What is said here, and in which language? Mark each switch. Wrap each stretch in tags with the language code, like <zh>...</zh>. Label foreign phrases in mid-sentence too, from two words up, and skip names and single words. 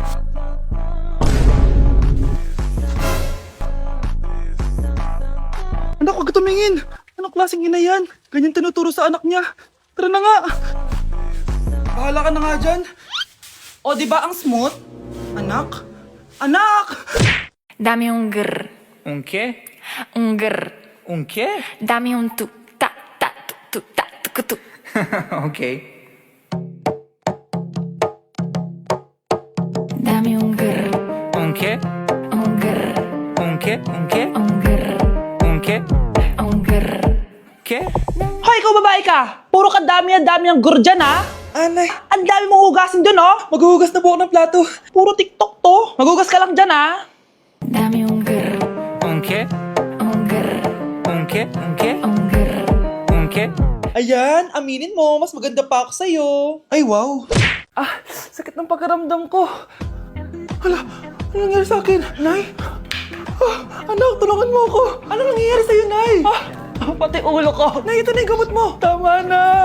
<tl>Anak, huwag ka tumingin. Anong klaseng ina yan? Ganyan tinuturo sa anak niya. Tara na nga. Bahala ka na nga dyan. O, di ba ang smooth? Anak? Anak!</tl> <es>Dame un grr, Un qué? un grr. Un qué? Dame un tu, ta, tu, ta, tu. Ok. Dame un grr, Un qué? un grr, Un qué? Un qué? un grr, Un qué? un grr. ¿Qué?</es> <tl>Hoy, ikaw babae ka! Puro ka dami ang gur dyan, ha? Anay, ang dami mong hugasin dun, oh! Maghuhugas na po ako ng plato. Puro TikTok to. Maghugas ka lang dyan, ha? Dame un grr, Un qué? un grr, Un qué? Un qué? un grr. Un qué? Ayan, aminin mo, mas maganda pa ako sa'yo. Ay, wow. Ah, sakit ng pagkaramdam ko. Hala, ano nangyari sa akin? Nay? Ah, anak, tulungan mo ako. Ano nangyayari sa'yo, Nay? Pati ulo ko. Nay, ito na yung gamot mo. Tama na.</tl>